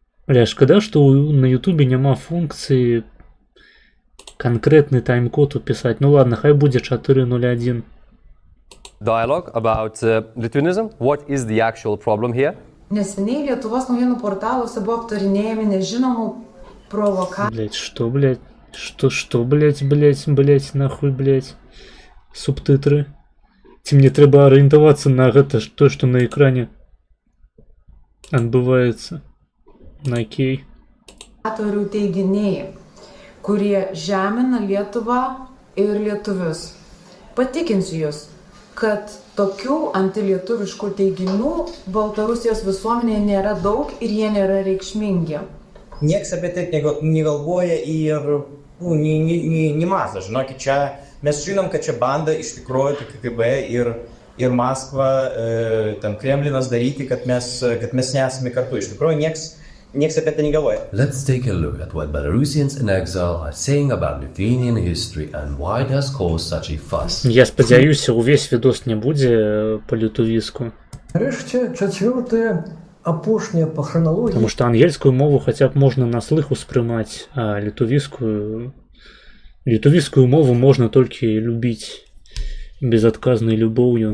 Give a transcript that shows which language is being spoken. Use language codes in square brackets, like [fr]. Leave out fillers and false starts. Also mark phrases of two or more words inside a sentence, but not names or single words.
[be] Бля, шкада, што на Ютубе няма функцыі канкрэтны тайм-код упісаць. [ru] Ну ладно, [be] хай будзе 4.01. [en] Dialogue about Litvinism. What is the actual problem here? [lt] Neseniai Lietuvos naujienų portaluose buvo aptarinėjami nežinomų provokacijų. [ru] Блять, что, блять? Что, блять, нахуй, блять? Субтитры. [be] Ці мне трэба арыентавацца на гэта, то, што на экране адбываецца. На окей. [lt] Teiginiai, kurie žemina Lietuvą ir lietuvius. Patikinsiu jūs, kad tokių antilietuviškų teiginių Baltarusijos visuomenėje nėra daug ir jie nėra reikšmingi. Niekas apie tai negalvoja ir nemąsto. Žinokit, čia mes žinom, kad čia banda iš tikrųjų KGB ir Maskva, ten Kremlinas daryti, kad mes nesame kartu. Iš tikrųjų, niekas apie tai negalvoja. [en] Let's take a look at what Belarusians in exile are saying about Lithuanian history and why it has caused such a fuss. [be] Я спадзяюся, увесь відос не будзе па-літувіску. Нарэшце, чацвёртае, апошняе па храналогіі. Потому што ангельскую мову хаця б можна на слых успрымаць, а літувіскую мову можна толькі любіць безадказнай любоўю.